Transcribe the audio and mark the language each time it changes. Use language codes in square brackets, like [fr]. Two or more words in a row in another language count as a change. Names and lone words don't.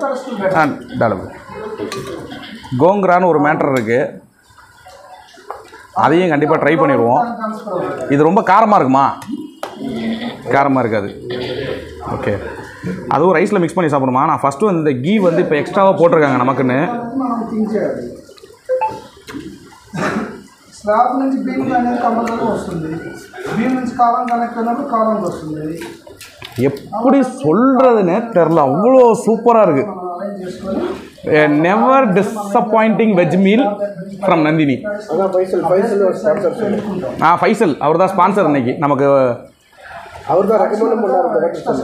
[ta] கோங்கரான்னு ஒரு மேட்டர் இருக்குது. அதையும் கண்டிப்பாக ட்ரை பண்ணிடுவோம். இது ரொம்ப காரமாக இருக்குமா? காரமாக இருக்காது. ஓகே, அதுவும் ரைஸில் மிக்ஸ் பண்ணி சாப்பிடுமா? நான் ஃபஸ்ட்டு வந்து இந்த கீ வந்து இப்போ எக்ஸ்ட்ராவாக போட்டிருக்காங்க நமக்குன்னு. [te] స్లాబ్ నుంచి బీమ్ అనేది కంపల్సరీ వస్తుంది. బీమ్ నుంచి కాలం కనెక్ట్ అయినప్పుడు కాలం వస్తుంది. [ta] எப்படி சொல்கிறதுன்னு தெரில, அவ்வளோ சூப்பராக இருக்குது. [en] Never disappointing veg meal from Nandini. [ta] ஃபைசல் அவர் தான் ஸ்பான்சர் இன்னைக்கு நமக்கு. அவர் தான் ரெக்கமெண்ட் பண்ணார்.